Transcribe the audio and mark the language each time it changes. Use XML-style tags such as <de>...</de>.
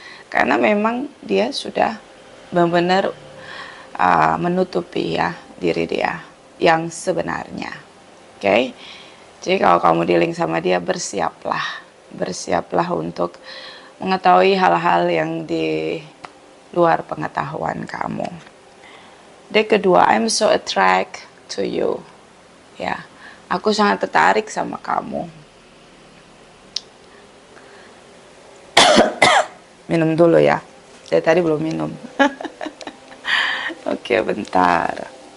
<id>Karena memang dia sudah benar-benar menutupi ya diri dia yang sebenarnya. Oke? Jadi kalau kamu dealing sama dia, bersiaplah untuk mengetahui hal-hal yang di luar pengetahuan kamu. Dek kedua,</id> <en>I'm so attracted to you.</en> <id>Ya. Aku sangat tertarik sama kamu. Minum dulu ya. Dari tadi belum minum. Oke, bentar.</id>